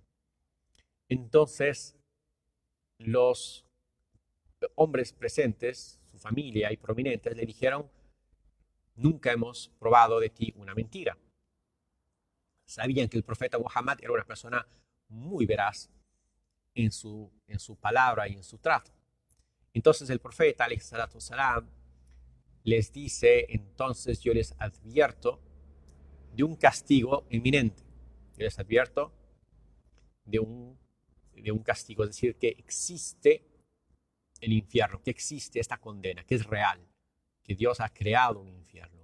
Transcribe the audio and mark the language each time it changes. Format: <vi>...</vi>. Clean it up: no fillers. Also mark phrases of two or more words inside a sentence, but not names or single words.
<es>Entonces, los hombres presentes, su familia y prominentes, le dijeron, nunca hemos probado de ti una mentira. Sabían que el profeta Muhammad era una persona muy veraz en su palabra y en su trato. Entonces el profeta,</es> <ar>عليه الصلاة والسلام,</ar> <es>les dice, entonces yo les advierto de un castigo inminente. Yo les advierto de un castigo, es decir, que existe el infierno, que existe esta condena, que es real, que Dios ha creado un infierno.</es>